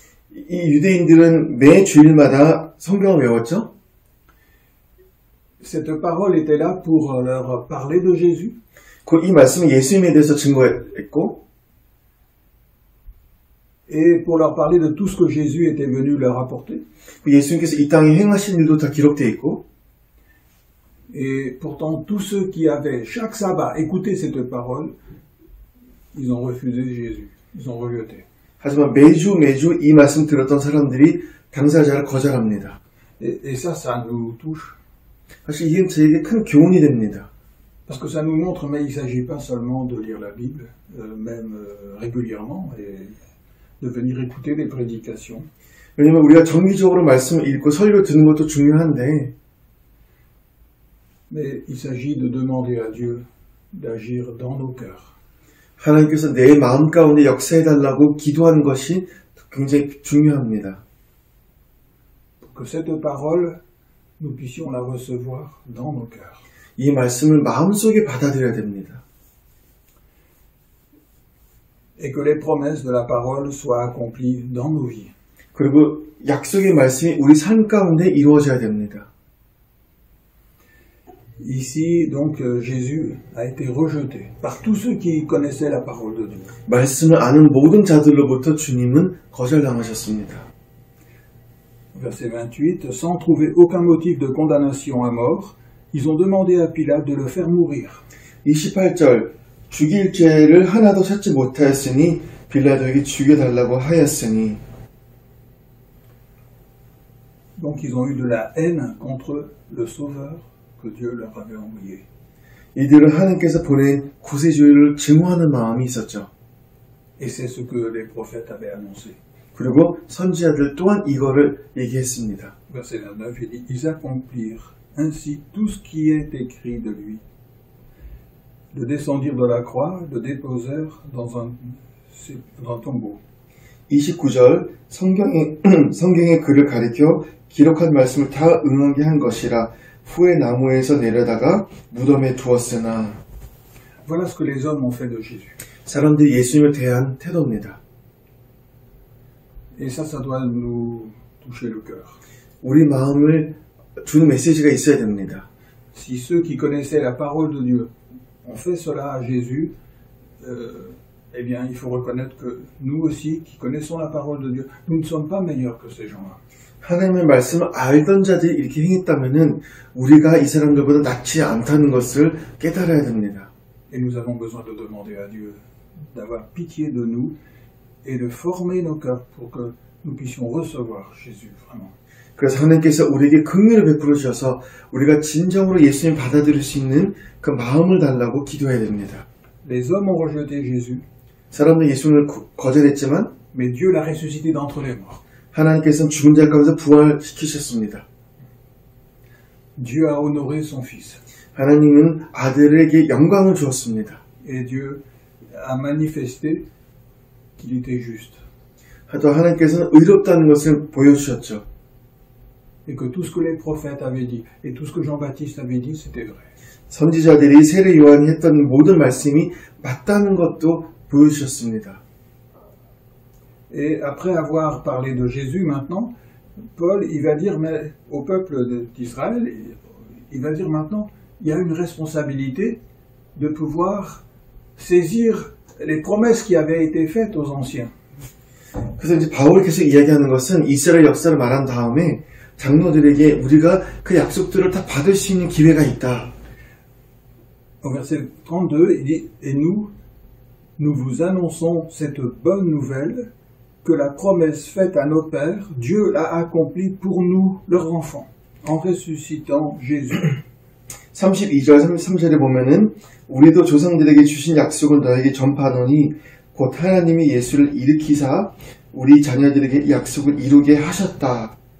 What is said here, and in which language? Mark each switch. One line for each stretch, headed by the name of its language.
Korean: 이 유대인들은 매 주일마다 성경을 외웠죠?
French: Cette parole était là pour leur parler de Jésus.
Korean: 이 말씀은 예수님에 대해서 증거했고,
French: et pour leur parler de tout ce que Jésus était venu leur apporter.
Korean: 예수님께서 이 땅에 행하신 일도 다 기록되어 있고,
French: et pourtant tous ceux qui avaient chaque sabbat écouté cette parole, ils ont refusé Jésus, ils ont rejeté.
Korean: 하지만 매주 이 말씀 들었던 사람들이 당사자를 거절합니다.
French: Et ça nous touche.
Korean: 사실 이게 저에게 큰 교훈이 됩니다.
French: Parce que ça nous montre, mais il ne s'agit pas seulement de lire la Bible, même régulièrement, et de venir écouter les prédications.
Korean: 왜냐하면 우리가 정기적으로 말씀을 읽고 설교 듣는 것도 중요한데,
French: mais il s'agit de demander à Dieu d'agir dans nos cœurs.
Korean: 하나님께서 내 마음 가운데 역사해달라고 기도하는 것이 굉장히 중요합니다.
French: Pour que cette parole, nous puissions la recevoir dans nos cœurs.
Korean: 이 말씀을 마음속에 받아들여야 됩니다.
French: Et que les promesses de la parole soient accomplies dans nos vies.
Korean: 그리고 약속의 말씀이 우리 삶 가운데 이루어져야 됩니다.
French: Ici, donc, Jésus a été rejeté par tous ceux qui connaissaient la parole de Dieu.
Korean: 말씀을 아는 모든 자들로부터 주님은 거절당하셨습니다.
French: Verset 28, sans trouver aucun motif de condamnation à mort, ils ont demandé à Pilate de le faire mourir.
Korean: 28절 죽일 죄를 하나도 찾지 못하였으니 빌라도에게 죽여달라고 하였으니.
French: Donc ils ont eu de la haine contre le Sauveur que Dieu leur avait envoyé.
Korean: 이들은 하나님께서 보낸 구세주를 증오하는 마음이 있었죠.
French: Et c'est ce que les prophètes avaient annoncé.
Korean: 그리고 선지자들 또한 이거를 얘기했습니다.
French: Verset 29, il dit, ils accomplirent ainsi tout ce qui est écrit de lui. Le descendirent de la croix, le déposèrent dans un tombeau.
Korean: 29절 성경의 글을 가리켜 기록한 말씀을 다 응하게 한 것이라 후에 나무에서 내려다가 무덤에 두었으나.
French: Voilà ce que les hommes ont fait de Jésus.
Korean: 사람들이 예수님을 대한 태도입니다.
French: Et ça doit nous toucher le cœur.
Korean: 우리 마음을 주는 메시지가 있어야 됩니다.
French: Si ceux qui connaissaient la parole de Dieu ont fait cela à Jésus, eh bien, il faut reconnaître que nous aussi, qui connaissons la parole de Dieu, nous ne sommes pas meilleurs que ces gens-là.
Korean: 하나님의 말씀을 알던 자들이 이렇게 행했다면은 우리가 이 사람들보다 낫지 않다는 것을 깨달아야 됩니다.
French: Et nous avons besoin de demander à Dieu d'avoir pitié de nous et de former nos cœurs pour que nous puissions recevoir Jésus vraiment.
Korean: 그래서 하나님께서 우리에게 긍휼을 베풀어 주셔서 우리가 진정으로 예수님 받아들일 수 있는 그 마음을 달라고 기도해야 됩니다.
French: Les hommes ont rejeté Jésus,
Korean: 사람들은 예수님을 거절했지만
French: mais Dieu l'a ressuscité d'entre les morts.
Korean: 하나님께서는 죽은 자 가운데서 부활시키셨습니다.
French: Dieu a honoré son Fils.
Korean: 하나님은 아들에게 영광을 주었습니다.
French: Et Dieu a manifesté qu'il était juste.
Korean: 또 하나님께서는 의롭다는 것을 보여주셨죠.
French: Et que tout ce que les prophètes avaient dit, et tout ce que Jean-Baptiste avait dit, c'était vrai.
Korean: 선지자들이 세례 요한이 했던 모든 말씀이 맞다는 것도 보여주셨습니다.
French: Et après avoir parlé de Jésus maintenant, Paul, il va dire mais, au peuple d'Israël, il va dire maintenant, il y a une responsabilité de pouvoir saisir les promesses qui avaient été faites aux anciens.
Korean: 그래서 이제 바울이 계속 이야기하는 것은 이스라엘 역사를 말한 다음에 장로들에게 우리가 그 약속들을 다 받을 수 있는 기회가 있다.
French: Au verset 32, il dit, et nous vous annonçons cette bonne nouvelle que la promesse faite à nos pères, Dieu l'a accomplie pour nous, leurs enfants, en ressuscitant Jésus.
Korean: 32절, 33절에 보면은 우리도 조상들에게 주신 약속을 너에게 전파하노니 곧 하나님이 예수를 일으키사 우리 자녀들에게 약속을 이루게 하셨다.